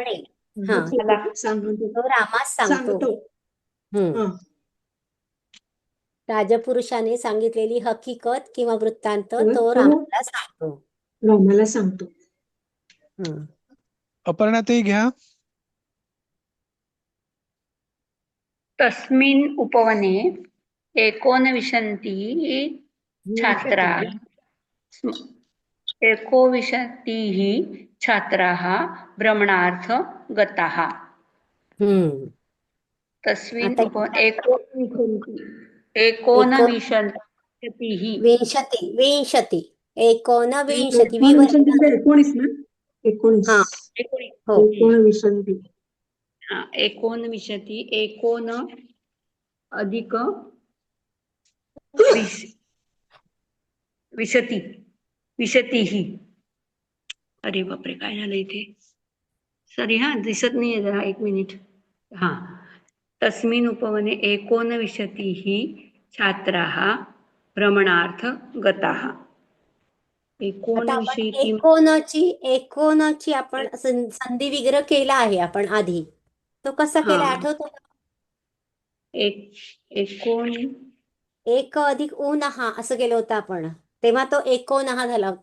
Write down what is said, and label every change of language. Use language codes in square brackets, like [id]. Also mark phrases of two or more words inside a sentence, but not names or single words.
[mr] तो रामास सांगतो. राजपुरुषाने सांगितलेली हकीकत किंवा वृत्तांत तो रामाला सांगतो. अपर्णाताई घ्या. [sa] तस्मिन् उपवने 29 छात्राः भ्रमणार्थ गताः. हम्म तस्मिन् [mr] आता [sa] उप एकोनविंशतिः विंशती एकोनविंशती [mr] एकोणविंशती म्हणजे 19 ना? 19. हा एकोणीस हो [sa] एकोणविंशती. एकोनविंशति एकोन अधिक विशतिः. [mr] अरे बापरे, काय झालं इथे? सॉरी हा, दिसत नाहीये जरा, एक मिनिट. हा, [sa] तस्मिन् उपवने एकोनविंशतिः छात्राः भ्रमणार्थ गताः. [mr] आता आपण [sa] एकोनविंशति [mr] एकोनची आपण संधी विग्रह केला आहे आपण आधी. तो कसा केला हा. आठवतो का? [sa] एकोन [mr] एक अधिक ऊनहा असं केलं होतं आपण. तेव्हा तो एकोनहा झाला होता.